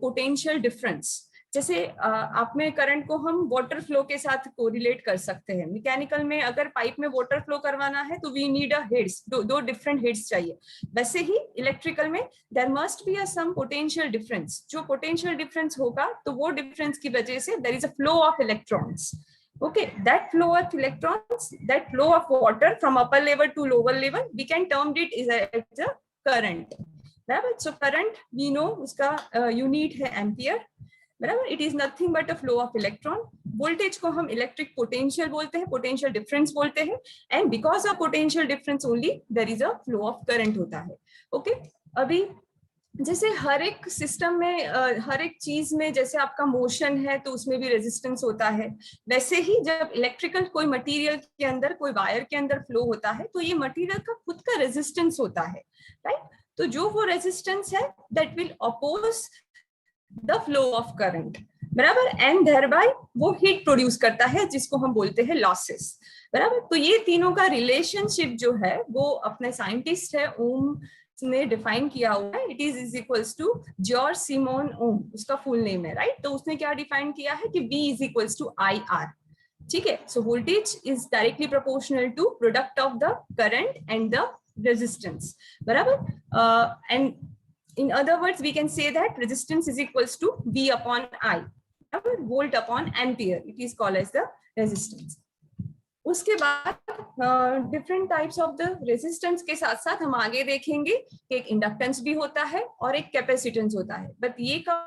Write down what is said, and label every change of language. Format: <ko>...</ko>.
<hi>Potential difference. जैसे आप में करंट को हम वाटर फ्लो के साथ कोरिलेट कर सकते हैं. मैकेनिकल में अगर पाइप में वाटर फ्लो करवाना है तो</hi> <en>we need a heads,</en> <hi>दो डिफरेंट हेड्स चाहिए.</hi> <en>वैसे ही इलेक्ट्रिकल में there must be a some potential difference.</en> <hi>जो पोटेंशियल डिफरेंस होगा तो वो डिफरेंस की वजह से</hi> <en>There is a flow of electrons. Okay, that flow of electrons, that flow of water from upper level to lower level, we can term it as a current.</en> <hi>बराबर,</hi> <en>so current we know</en> <hi>उसका unit है ampere. बराबर,</hi> <en>It is nothing but a flow of electron.</en> <hi>Voltage को हम electric potential बोलते हैं, potential difference बोलते हैं,</hi> <en>and because of potential difference only there is a flow of current</en> <hi>होता है. ओके, अभी जैसे हर एक सिस्टम में हर एक चीज में जैसे आपका मोशन है तो उसमें भी रेजिस्टेंस होता है, वैसे ही जब इलेक्ट्रिकल कोई मटेरियल के अंदर, कोई वायर के अंदर फ्लो होता है तो ये मटेरियल का खुद का रेजिस्टेंस होता है, राइट. तो जो वो रेजिस्टेंस है</hi> <en>That will oppose the flow of current.</en> <hi>बराबर, एंड देयरबाय वो हीट प्रोड्यूस करता है जिसको हम बोलते हैं लॉसेस. बराबर, तो ये तीनों का रिलेशनशिप जो है वो अपने साइंटिस्ट है ओम ने डिफाइन किया हुआ है.</hi> <en>it is equals to</en> <hi>George Simone ओम, उसका फुल नेम है, राइट. तो उसने क्या डिफाइन किया है कि</hi> <en>V is equals to IR. ठीक है, so voltage is directly proportional to product of the current and the resistance. बराबर, and in other words we can say that resistance is equals to V upon I, volt upon ampere, it is called as the resistance.</en> <hi>उसके बाद different types of the resistance के साथ साथ हम आगे देखेंगे कि एक इंडक्टेंस भी होता है और एक कैपेसिटेंस होता है. बट ये</hi>